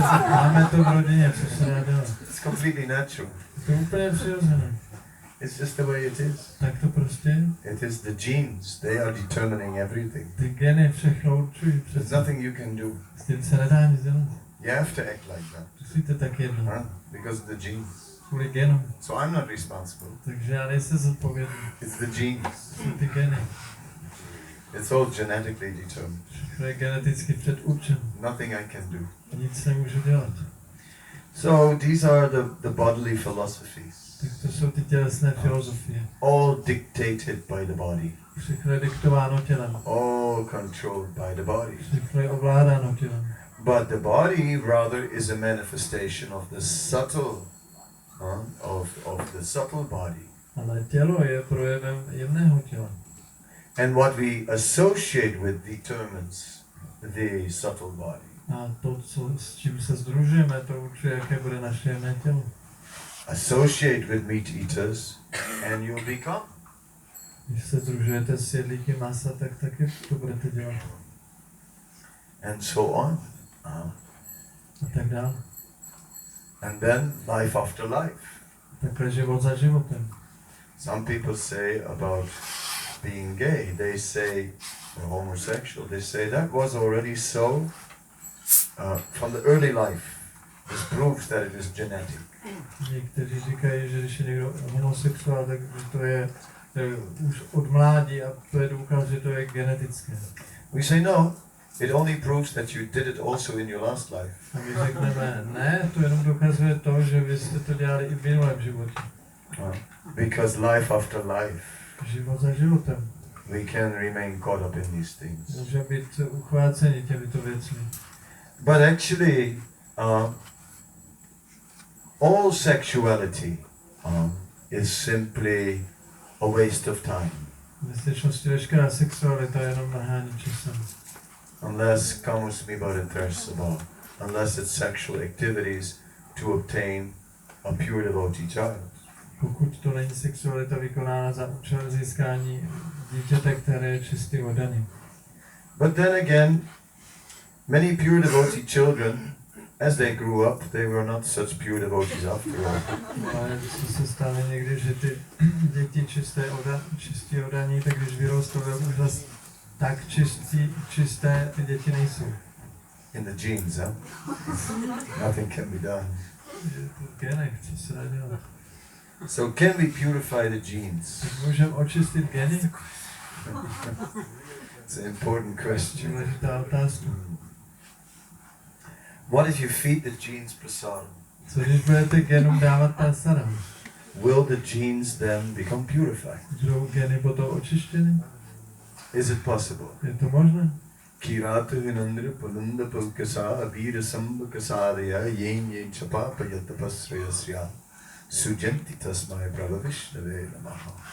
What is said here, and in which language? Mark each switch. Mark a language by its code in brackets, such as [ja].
[cs] Máme to v rodině, co se dá dělat. [en] It's completely natural. [cs] To je úplně přirozené. [en] It's just the way it is. [cs] Tak to prostě je. [en] It is the genes. They are determining everything. [cs] Ty geny všechno určují. [en] There's nothing you can do. [cs] S tím se nedá nic dělat. [en] You have to act like that. [cs] Musíte tak jednat. [en] Because of the genes. [cs] Kvůli genům. [en] So I'm not responsible. [cs] Takže já nejsem zodpovědný. [en] It's the genes. [cs] Jsou ty geny. [en] It's all genetically determined. [cs] To je geneticky předurčeno. [en] Nothing I can do. [cs] Nic nemůžu dělat. [en] So these are the bodily philosophies. [cs] Tak to jsou ty tělesné filozofie. [en] All dictated by the body. [cs] Všechno je diktováno tělem. [en] All controlled by the body. [cs] Všechno je ovládáno tělem. [en] But the body rather is a manifestation of the subtle, of the subtle body. [cs] Ale tělo je projevem jemného těla. [en] And what we associate with determines the subtle body. [cs] A to, s čím se sdružujeme, to určuje, jaké bude naše jemné tělo. [en] Associate with meat eaters and you'll become. [cs] Když se sdružujete s jedlíky masa, tak taky to budete dělat. [en] And so on. [cs] A tak dále. [en] And then life after life. [cs] Takhle život za životem. [en] Some people say about being gay, they say, or homosexual, they say that was already so from the early life. This proves that it is genetic. [cs] Někteří říkají, že když je někdo homosexuál, tak to je už od mládí a to je důkaz, že to je genetické. [en] We say no, it only proves that you did it also in your last life. [cs] A my řekneme, ne, to jenom dokazuje to, že vy jste to dělali i v minulém životě. [en] Because life after life, [cs] život za životem. [en] We can remain caught up in these things. [cs] Můžeme být uchváceni těmito věcmi. [en] But actually, all sexuality is simply a waste of time. [cs] V skutečnosti veškerá sexualita je jenom mrhání časem. [en] Unless comes me about interest about, unless it's sexual activities to obtain a pure devotee child. [cs] Pokud to není sexualita vykonána za účelem získání dítěte, které je čistý oddaný. [en] But then again, many pure devotee children, as they grew up, they were not such pure devotees after all. [cs] Ale co se stane někdy, že ty děti čistí oddaní, tak když vyrostou, už zase tak čisté ty děti nejsou. [en] In the genes, huh? Nothing can be done. [cs] V genech, co se dá dělat. [en] So can we purify the genes? [cs] Můžeme očistit geny? [en] It's an important question. [cs] Důležitá otázka. [en] What if you feed the genes prasadam? [cs] Co když budete genům dávat prasadam? [en] Will the genes then become purified? [cs] Budou geny potom očištěny? [en] Is it possible? [cs] Je to možné? [sa] Kirata Vinandra Pulunda Pulkasa Abhira Sambhakasarya Yen Chapapa Yatapasrayasya Sujanti Tasmai Prabhavishnave Namaha.